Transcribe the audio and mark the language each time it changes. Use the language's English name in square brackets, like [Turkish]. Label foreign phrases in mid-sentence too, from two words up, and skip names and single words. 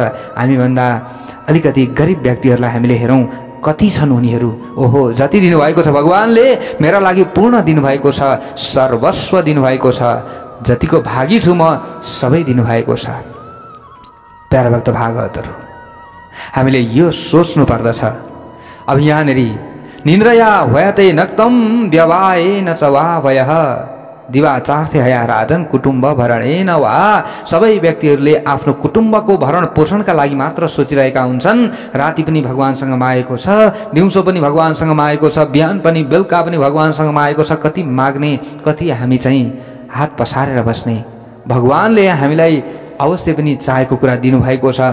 [Nepali] हामीभन्दा अलिकति गरिब व्यक्तिहरूलाई हामीले हेरौँ, कति छन् उनीहरू? ओहो, जति दिनुभएको छ भगवानले मेरा लागि पूर्ण दिनुभएको छ, सर्वस्व दिनुभएको छ। जतिको भागी छु म सबै दिनुभएको छ। प्यारा भक्त भागवतहरू, हामीले यो सोच्नु पर्दछ। अब यहाँनिर [Sanskrit] निन्द्रया भयते नक्तम व्यवाएन च वा भयः दिवाचार्थे हया राजन कुटुम्ब भरणेन वा। [Nepali] सबै व्यक्तिहरूले आफ्नो कुटुम्बको भरण पोषणका लागि मात्र सोचिरहेका हुन्छन्। राति पनि भगवानसँग मागेको छ, दिउँसो पनि भगवानसँग मागेको छ, बिहान पनि बेलुका पनि भगवानसँग मागेको छ। कति माग्ने, कति हामी चाहिँ हात पसारेर बस्ने। भगवानले हामीलाई अवश्य पनि चाहेको कुरा दिनुभएको छ।